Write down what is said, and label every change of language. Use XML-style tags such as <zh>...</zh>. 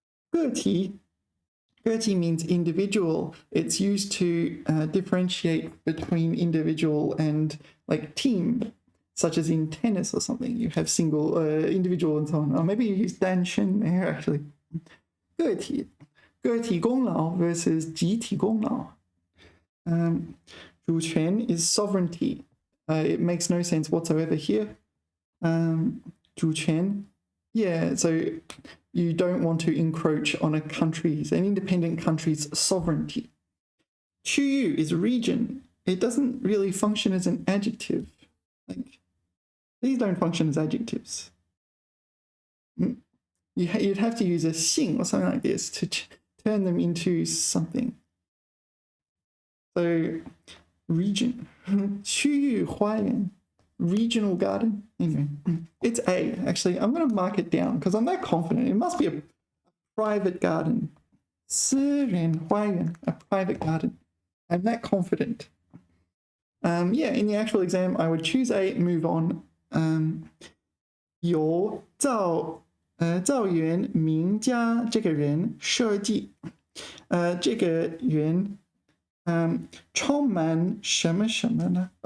<en>个体 means individual. It's used to differentiate between individual and like team, such as in tennis or something. You have single, individual and so on. Or maybe you use 单身 there actually.</en> <zh>个体功劳 versus 集体功劳.</zh> <en>主权 is sovereignty. It makes no sense whatsoever here. 主权 Yeah, so you don't want to encroach on an independent country's sovereignty. 区域 is region. It doesn't really function as an adjective. Like, these don't function as adjectives. You'd have to use a 姓 or something like this to turn them into something. So region. 区域花园 regional garden. Anyway, it's A. Actually, I'm going to mark it down because I'm that confident. It must be a private garden. 私人花园 a private garden. I'm that confident. Yeah, in the actual exam, I would choose A, move on.</en> <zh>由赵元名家这个人设计，这个人，充满什么什么呢？</zh>